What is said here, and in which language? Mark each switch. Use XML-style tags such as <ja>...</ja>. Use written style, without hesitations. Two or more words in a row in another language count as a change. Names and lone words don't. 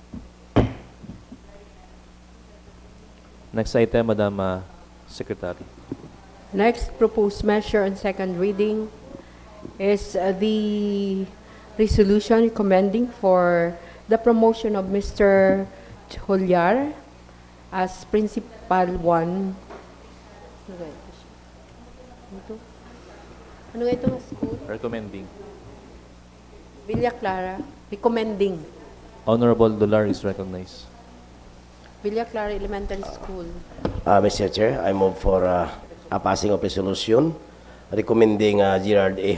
<en>Next item, Madam Secretary. Next proposed measure on second reading is the resolution recommending for the promotion of Mr. Cholyar as Principal 1.</en> <hil>Ano ito nga school?</hil> <en>Recommending. Villa Clara. Recommending. Honorable Dolar is recognized. Villa Clara Elementary School. Mr. Chair, I move for a passing of resolution recommending Gerard A.</en>